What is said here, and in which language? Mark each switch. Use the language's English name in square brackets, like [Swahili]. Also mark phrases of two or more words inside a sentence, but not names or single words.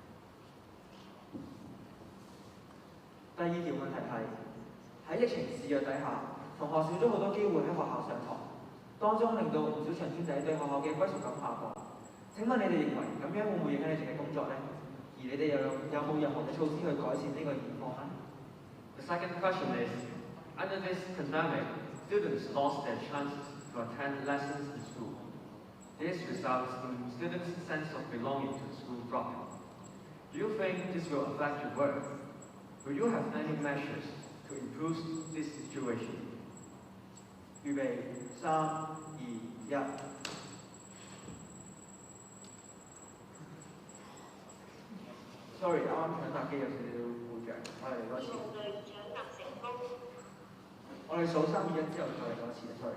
[Cantonese] 第二條問題係喺疫情肆虐底下，同學少咗好多機會喺學校上堂，當中令到唔少長天仔對學校嘅歸屬感下降。請問你哋認為咁樣會唔會影響你哋嘅工作呢？而你哋有冇任何嘅措施去改善呢個現況呢？ [English] The second question is, under this pandemic, students lost their chances to attend lessons in school. This results in students' sense of belonging to the school dropping. Do you think this will affect your work? Will you have any measures to improve this situation? [Cantonese] 預備，3、2、1。Sorry，啱啱搶答機有少少故障，我哋嚟多次。我哋數3、2、1之後再嚟多次 ，sorry。